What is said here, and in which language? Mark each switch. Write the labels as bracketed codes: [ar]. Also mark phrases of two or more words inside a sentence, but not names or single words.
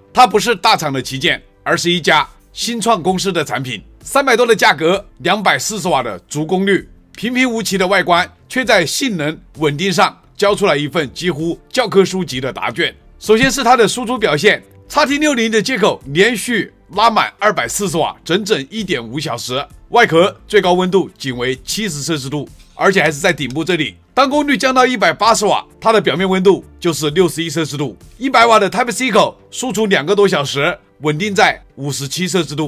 [zh] 它不是大廠的旗艦，而是一家新創公司的產品。300多的價格，240瓦的足功率，平平無奇的外觀，卻在性能穩定上交出來一份幾乎教科書級的答卷。首先是它的輸出表現 ，XT60 的接口連續拉滿240瓦，整整1.5小時。外殼最高溫度僅為70攝氏度，而且還是在頂部這裡。當功率降到180瓦，它的表面溫度就是61攝氏度。100瓦的 Type-C 口輸出2個多小時，穩定在57攝氏度。